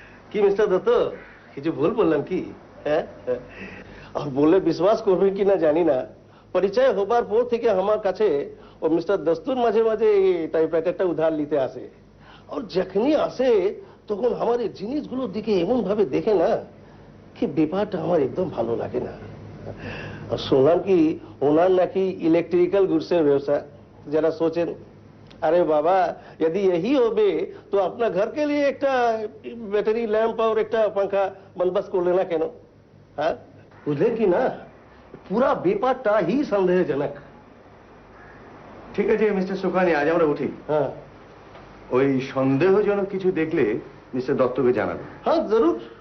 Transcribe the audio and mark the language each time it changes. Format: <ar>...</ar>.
<bn>कि मिस्टर दत्त, কিছু ভুল বললাম কি? আর বললে বিশ্বাস করবেন কি না জানি না, পরিচয় হবার পর থেকে আমার কাছে ও মিস্টার দস্তুর মাঝে মাঝে এই টাইপরাইটারটা উধার নিতে আসে। আর যখনই আসে তখন আমার এই জিনিসগুলোর দিকে এমন ভাবে দেখে না কি ব্যাপারটা আমার একদম ভালো লাগে না। আর শুনলাম কি ওনার নাকি ইলেকট্রিক্যাল গুডসের ব্যবসা। যারা সোচেন</bn> <hi>अरे बाबा, यदि यही होबे तो अपना घर के लिए एक बैटरी लैंप और एक पंखा बंदोबस्त कर लेना केनो। हाँ, बुझले कि ना, पूरा ব্যাপারটা ही সন্দেহজনক।</hi> <bn>ঠিক আছে মিস্টার সুখানি, আজ আমরা উঠি। হ্যাঁ, ওই সন্দেহজনক কিছু দেখলে মিস্টার দত্তকে জানাবেন। হ্যাঁ জরুর।</bn>